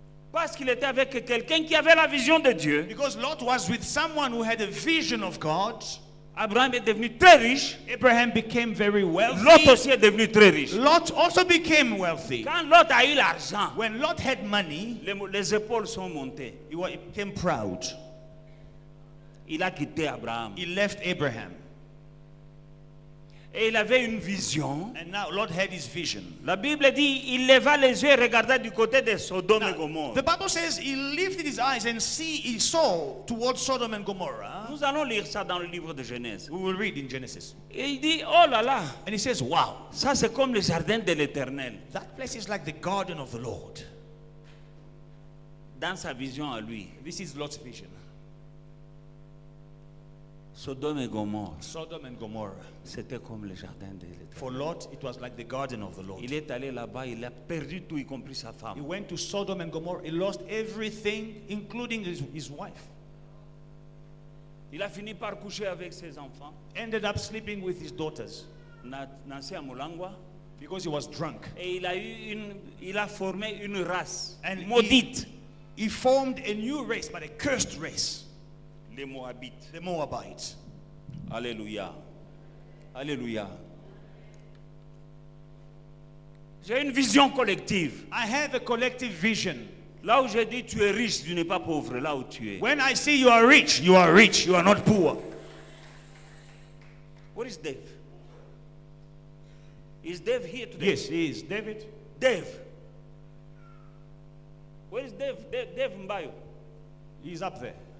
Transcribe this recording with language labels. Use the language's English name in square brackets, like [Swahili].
[French] parce qu'il était avec quelqu'un qui avait la vision de Dieu, [English] because Lot was with someone who had a vision of God, [French] Abraham est devenu très riche. [English] Abraham became very [French] Lot [English] wealthy. [French] aussi est devenu très riche. [English] Lot also became wealthy. [French] Quand Lot a eu l'argent, [English] When Lot had money, [French] les épaules sont montées. [English] he became proud. [French] Il a quitté Abraham. [English] He left Abraham. [French] Et il avait une vision. [English] And now Lot had his vision. [French] La Bible dit, il leva les yeux et regarda du côté de Sodome et Gomorrhe. [English] The Bible says he lifted his eyes and he saw towards Sodom and Gomorrah. [French] Nous allons lire ça dans le livre de Genèse. [English] We will read in Genesis. [French] Et il dit, oh là là, [English] And he says, wow, [French] ça c'est comme le jardin de l'Éternel. [English] that place is like the garden of the Lord. [French] Dans sa vision à lui, [English] This is Lot's vision. [French] Sodome et Gomorrhe, [English] Sodom and Gomorrah. [French] c'était comme le jardin de l'Éternel. [English] For Lot, it was like the garden of the Lord. [French] Il est allé là-bas, il a perdu tout, y compris sa [English] He [French] femme. [English] went to Sodom and Gomorrah. He lost everything, including his wife. [French] Il a fini par coucher avec ses enfants. [English] Ended up sleeping with his daughters Nancy à Mulangwa. because he was drunk. [French] Et il a formé une race [English] And [French] maudite, [English] he formed a new race, but a cursed race, [French] les Moabites. [English] the Moabites. [French] Alléluia. Alléluia. J'ai une vision collective. [English] I have a collective vision. [French] Là où j'ai dit tu es riche, tu n'es pas pauvre. Là où tu es. [English] When I see you are rich, you are rich. You are not poor. Where is Dave? Is Dave here today? Yes, he is. David? Dave. Where is Dave? Dave Mbayo. He's up there.